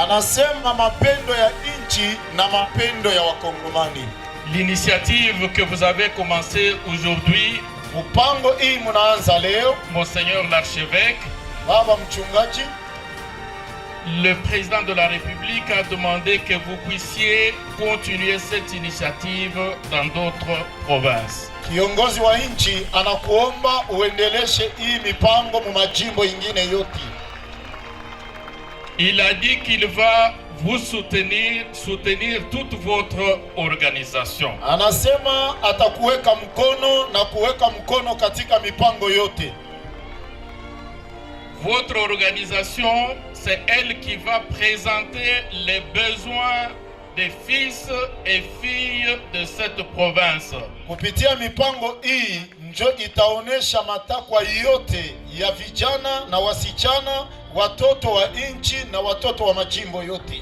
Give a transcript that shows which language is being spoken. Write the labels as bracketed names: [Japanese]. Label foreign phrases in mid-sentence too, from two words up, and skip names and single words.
[French] L'initiative que vous avez commencée aujourd'hui, Monseigneur l'archevêque, le président de la République a demandé que vous puissiez continuer cette initiative dans d'autres provinces. [Swahili] Kiongozi wa nchi anakuomba uendeleshe hii mipango mu majimbo ingine yote. [French] Il a dit qu'il va vous soutenir toute votre organisation. [Swahili] Anasema atakuweka mkono na kuweka mkono katika mipango yote. [French] Votre organisation, c'est elle qui va présenter les besoins des fils et filles de cette province. [Swahili] Kupitia mipango hii njo itaonesha matakwa yote ya vijana na wasichana, watoto wa nchi na watoto wa majimbo yote.